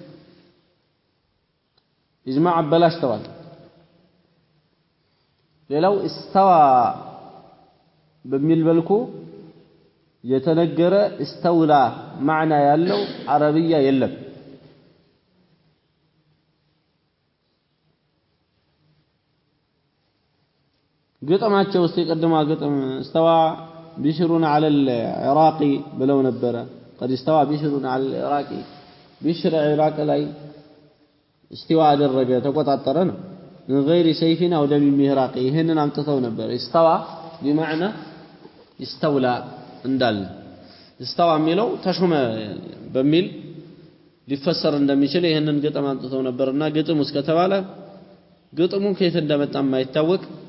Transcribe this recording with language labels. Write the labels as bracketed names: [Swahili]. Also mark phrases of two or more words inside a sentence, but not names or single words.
[Amharic] ኢጅማዕ አበላሽተዋል ሌላው استوى በሚል መልኩ የተነገረ استولى ማዕና ያለው አረብያ የለም ግጥማቸው ውስጥ የቀደማ ግጥም [Arabic] استوى بشرون على العراقي [Amharic] ብለው ነበረ [Arabic] قد استوى بشرون على العراقي بشر العراق [Amharic] ላይ استواء አደረገ ተቆጣጠረ ነው [Arabic] من غير سيف او دم مهراق [Amharic] ይሄንን አምጥተው ነበር [Arabic] استوى بمعنى استولى [Amharic] እንዳል استوى የሚለው ተሾመ በሚል ሊፈሰር እንደሚችል ይሄንን ግጥም አምጥተው ነበርና ግጥም ውስጥ ከተባለ ግጥሙ ከየት እንደመጣ የማይታወቅ